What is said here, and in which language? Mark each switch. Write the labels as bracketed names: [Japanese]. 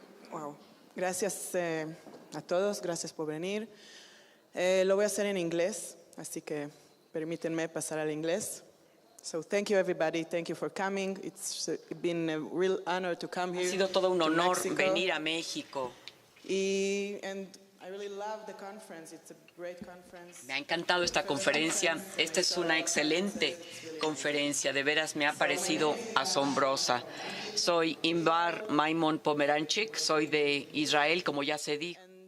[English] Wow. [Spanish] Gracias a todos, gracias por venir. Lo voy a hacer en inglés, así que permítanme pasar al inglés. [English] So thank you everybody, thank you for coming. It's been a real honor to come here. [Spanish] Ha sido todo un honor venir a México. [English] And I really love the conference. It's a great conference. [Spanish] Me ha encantado esta conferencia. Esta es una excelente conferencia. De veras me ha parecido asombrosa. Soy Inbar Maimon Pomeranchik, soy de Israel, como ya se dijo.